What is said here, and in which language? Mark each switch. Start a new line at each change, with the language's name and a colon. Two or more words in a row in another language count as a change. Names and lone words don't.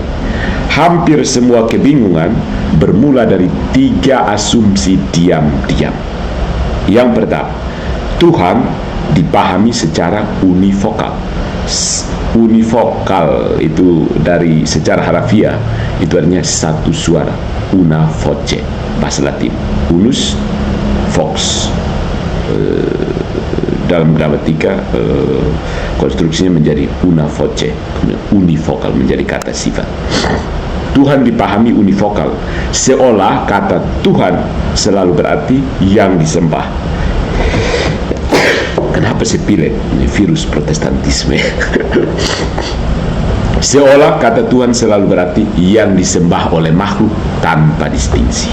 Indonesian: Hampir semua kebingungan bermula dari 3 asumsi diam-diam. Yang pertama, Tuhan dipahami secara univokal. Univokal itu dari secara harafiah itu artinya satu suara,
Latin: una voce,
Indonesian: bahasa Latin.
Latin: Unus vox.
Indonesian: Dalam gramatika konstruksinya menjadi
Latin: una voce,
Indonesian: univokal menjadi kata sifat. Tuhan dipahami univokal, seolah kata Tuhan selalu berarti yang disembah. Kenapa saya pilih virus protestantisme? Seolah kata Tuhan selalu berarti yang disembah oleh makhluk tanpa distingsi.